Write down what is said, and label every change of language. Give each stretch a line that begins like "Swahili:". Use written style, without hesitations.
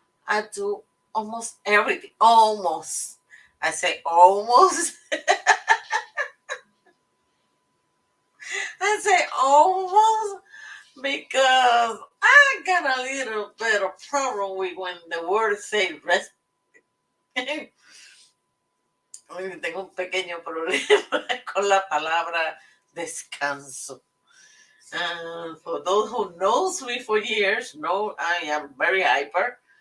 English: I do almost everything. Almost. I say almost. I say almost because I got a little bit of problem with when the word say rest.
Spanish: Tengo un pequeño problema con la palabra descanso.
English: For those who knows me for years, know I am very hyper.